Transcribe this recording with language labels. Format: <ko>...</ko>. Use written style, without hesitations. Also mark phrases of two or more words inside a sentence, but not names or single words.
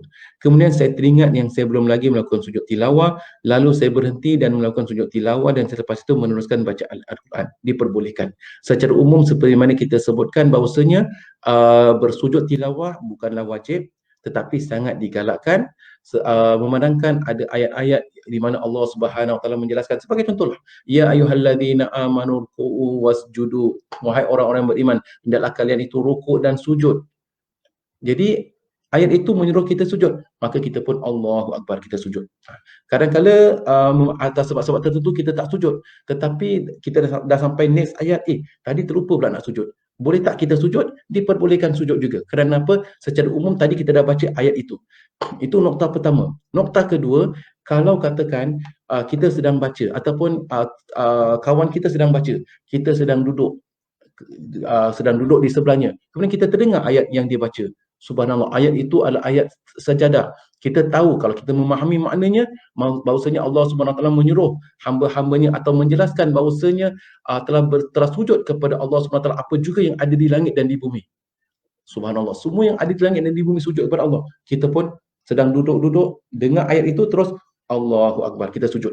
<ms>Kemudian saya teringat yang saya belum lagi melakukan sujud tilawah, lalu saya berhenti dan melakukan sujud tilawah, dan selepas itu meneruskan baca Al-Quran. Diperbolehkan. Secara umum seperti mana kita sebutkan bahawasanya bersujud tilawah bukanlah wajib, tetapi sangat digalakkan, memandangkan ada ayat-ayat di mana Allah</ms> <ar>سبحانه وتعالى</ar> <ms>menjelaskan, sebagai contohlah,</ms> <ar>يا أيها الذين آمنوا اركعوا واسجدوا,</ar> <ms>wahai orang-orang yang beriman, hendaklah kalian itu rukuk dan sujud. Jadi ayat itu menyuruh kita sujud, maka kita pun</ms> <ar>الله أكبر,</ar> <ms>kita sujud. Kadang-kala atas sebab-sebab tertentu kita tak sujud, tetapi kita dah sampai next ayat, tadi terlupa pula nak sujud. Boleh tak kita sujud? Diperbolehkan sujud juga. Kerana apa? Secara umum tadi kita dah baca ayat itu. Itu nokta pertama. Nokta kedua, kalau katakan kita sedang baca ataupun kawan kita sedang baca, kita sedang duduk di sebelahnya, kemudian kita terdengar ayat yang dia baca. Subhanallah, ayat itu adalah ayat sajadah. Kita tahu, kalau kita memahami maknanya, bahawasanya Allah</ms> <ar>سبحانه وتعالى</ar> <ms>menyuruh hamba-hambanya atau menjelaskan bahawasanya telah sujud kepada Allah</ms> <ar>سبحانه وتعالى</ar> <ms>apa juga yang ada di langit dan di bumi. Subhanallah, semua yang ada di langit dan di bumi sujud kepada Allah. Kita pun sedang duduk-duduk, dengar ayat itu, terus</ms> <ar>الله أكبر,</ar> <ms>kita sujud.</ms>